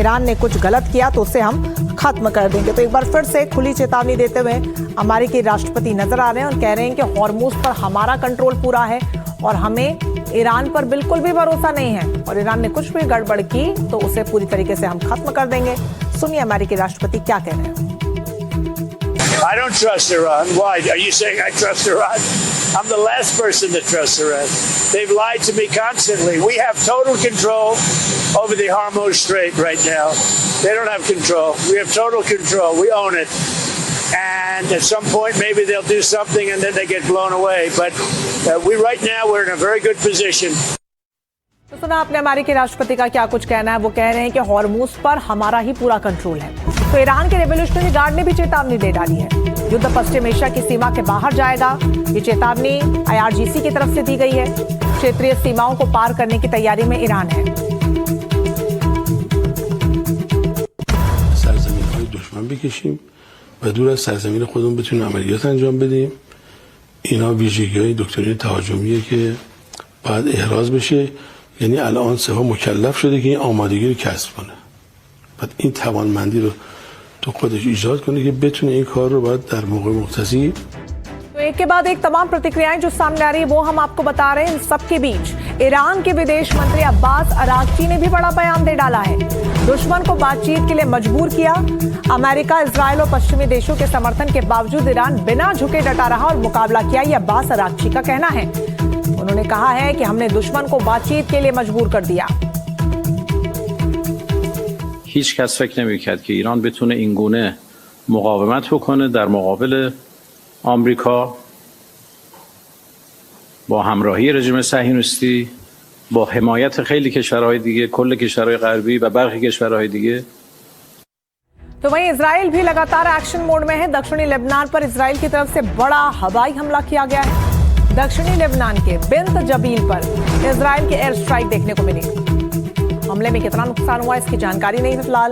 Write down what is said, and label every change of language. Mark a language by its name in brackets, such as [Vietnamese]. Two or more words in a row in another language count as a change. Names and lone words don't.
[Hindi] ईरान ने कुछ गलत किया तो उसे हम खत्म कर देंगे। तो एक बार फिर से खुली चेतावनी देते हुए अमेरिकी राष्ट्रपति नजर आ रहे हैं और कह रहे हैं कि हॉर्मुज पर हमारा कंट्रोल पूरा है और हमें ईरान पर बिल्कुल भी भरोसा नहीं है, और ईरान ने कुछ भी गड़बड़ की तो उसे पूरी तरीके से हम खत्म कर देंगे। सुनिए अमेरिकी राष्ट्रपति क्या कह रहे हैं। [English] I don't trust Iran. Why? Are you saying I trust Iran? I'm the last person to trust Iran. They've lied to me constantly. We have total control over the Hormuz Strait right now. They don't have control. We have total control. We own it. And at some point, maybe they'll do something and then they get blown away. But right now, we're in a very good position. [Hindi] तो सुना आपने अमेरिकी राष्ट्रपति का क्या कुछ कहना है। वो कह रहे हैं कि हॉर्मुज पर हमारा ही पूरा कंट्रोल है। तो ईरान के रेवोल्यूशनरी गार्ड ने भी चेतावनी दे डाली है। युद्ध पश्चिम एशिया की सीमा के बाहर जाएगा। ये चेतावनी IRGC की तरफ से दी गई है। क्षेत्रीय सीमाओं को पार करने की तैयारी में ईरान है। [Persian] सरजमीन‌های دشمن بکشیم و دور از سرزمین خودمون بتونیم عملیات انجام بدیم. اینا ویژگی‌های دکترین تهاجمیه که باید احراز بشه. یعنی الان سپاه مکلف شده که این آمادگی رو کسب کنه. بعد این توانمندی رو تو خودش ایجاد کنه که بتونه این کار رو باید در موقع مختصی. [Hindi] तो एक के बाद एक तमाम प्रतिक्रियाएं जो सामने आ रही है वो हम आपको बता रहे हैं। इन सबके बीच ईरान के विदेश मंत्री अब्बास अराक्ची ने भी बड़ा बयान दे डाला है। दुश्मन को बातचीत के लिए मजबूर किया। अमेरिका, इजराइल और पश्चिमी देशों के समर्थन के बावजूद ईरान बिना झुके डटा रहा और मुकाबला किया। ये अब्बास अराक्ची का कहना है। उन्होंने कहा है कि हमने दुश्मन को बातचीत के लिए मजबूर कर दिया। [Persian] هیچ کس فکر نمی‌کرد که ایران بتونه این گونه مقاومت بکنه در مقابل آمریکا با همراهی رژیم صهیونیستی، با حمایت خیلی کشورهای دیگه، کل کشورهای غربی و برخی کشورهای دیگه. [Hindi] तो वहीं इजराइल भी लगातार [English] action mode [Hindi] में है। दक्षिणी लेबनान पर इजराइल की तरफ से बड़ा हवाई हमला किया गया है। दक्षिणी लेबनान के बिंत जबील पर इजराइल की [English] air strike [Hindi] देखने को मिली। हमले में कितना नुकसान हुआ इसकी जानकारी नहीं है फिलहाल।